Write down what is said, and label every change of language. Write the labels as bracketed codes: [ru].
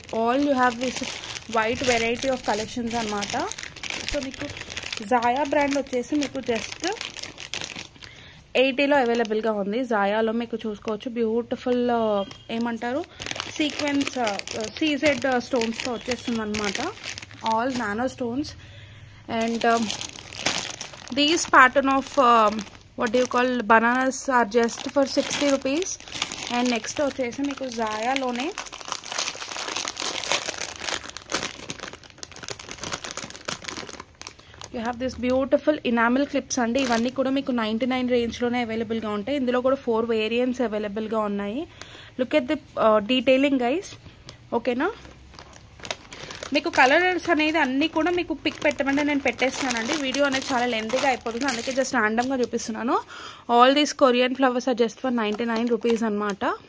[en] All you have this white variety of collections అనమాట. [te] So మీకు జాయా brand వచ్చేసి మీకు జస్ట్ 80లో అవైలబుల్గా ఉంది. జాయాలో మీకు చూసుకోవచ్చు బ్యూటిఫుల్ ఏమంటారు సీక్వెన్స్ సీజెడ్ స్టోన్స్తో వచ్చేస్తుంది అనమాట. All nano stones. [en] And these pattern of what do you call bananas are just for 60 rupees. and next [te] వచ్చేసి మీకు జాయాలోనే [en] you have this beautiful enamel clips అండి. [te] ఇవన్నీ కూడా మీకు 99 రేంజ్లోనే అవైలబుల్గా ఉంటాయి. ఇందులో కూడా 4 వేరియంట్స్ అవైలబుల్గా ఉన్నాయి. [en] Look at the detailing guys. [te] ఓకేనా, మీకు కలర్స్ అనేది అన్నీ కూడా మీకు పిక్ పెట్టమంటే నేను పెట్టేస్తానండి. వీడియో అనేది చాలా లెంతీగా అయిపోతుంది, అందుకే జస్ట్ ర్యాండమ్గా చూపిస్తున్నాను. [en] all these Korean flowers are just for 99 rupees [te] అనమాట.